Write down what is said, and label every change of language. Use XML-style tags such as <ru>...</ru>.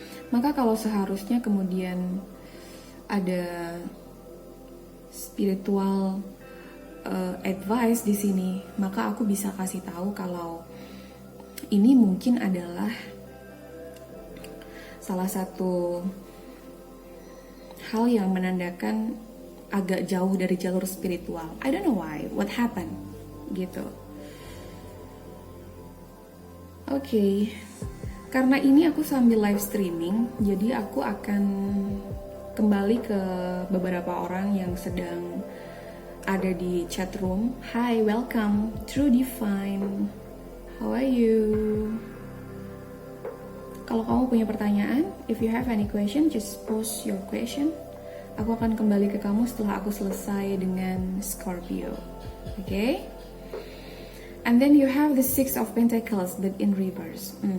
<id>Maka kalau seharusnya kemudian ada spiritual advice di sini, maka aku bisa kasih tahu kalau ini mungkin adalah salah satu hal yang menandakan agak jauh dari jalur spiritual.</id> <en>I don't know why, what happened, gitu.</en> <id>Oke, karena ini aku sambil live streaming, jadi aku akan kembali ke beberapa orang yang sedang ada di chat room.</id> <en>Hi, welcome, True Divine. How are you?</en> <id>Kalau kamu punya pertanyaan,</id> <en>if you have any question, just post your question.</en> <id>Aku akan kembali ke kamu setelah aku selesai dengan Scorpio.</id> <en>Okay? And then you have the Six of Pentacles, but in reverse.</en>